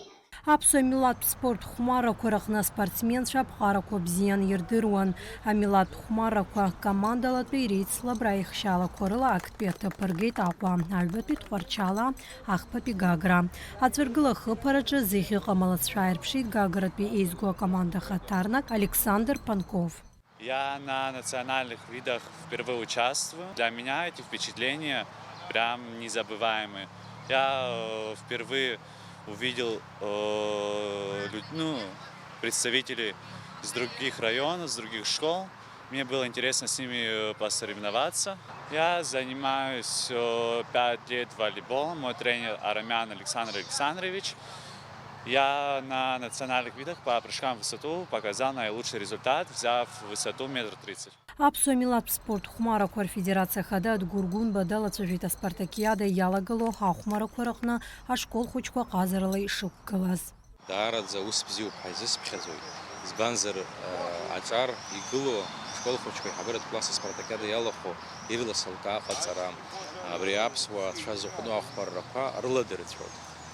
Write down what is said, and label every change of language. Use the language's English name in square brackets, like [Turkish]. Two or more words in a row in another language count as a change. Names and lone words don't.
[Abkhazian] Аԥсуа милаҭтә спорт хәмарақәа рҟны аспортсменцәа ԥҟарақәа бзианы ирдыруан. Амилаҭтә хәмарақәа командалатәи реицлабра аихшьалақәа рыла актәи аҭыԥ ргеит Аҟәа, аҩбатәи Тҟәарчала, ахԥатәи Гагра. Аҵәыргыла ахыԥараҿы зегь ыҟам алацәа ааирԥшит Гагратәи еизго акоманда хаҭарнак Александр Панков. [Russian] Я на национальных видах впервые участвую. Для меня эти впечатления прям незабываемые. Я впервые увидел представителей с других районов, с других школ. Мне было интересно с ними посоревноваться. Я занимаюсь 5 лет волейболом. Мой тренер Арамян Александр Александрович. Я на национальных видах по прыжкам в высоту показал наилучший результат, взяв высоту 1,30 м. [Abkhazian] Аԥсуа милаҭтә спорт хәмарақәа рфедерациа хада Адгәыргәын далацәажәеит аспартакиада иалагало ҳахәмарақәа рҟны ашкол хәыҷқәа ҟазарала ишықәгылаз. Даараӡа ус бзиоуп ҳаизысԥхьаӡоит. Избанзар аҿар игыло ашкол хәыҷқәа иҳабыратә класс аспартакиада иалахәо ирласылкаа аҟаҵара абри аԥсуа ацәа зыҟәну ахәмаррақәа рыладырцәоит.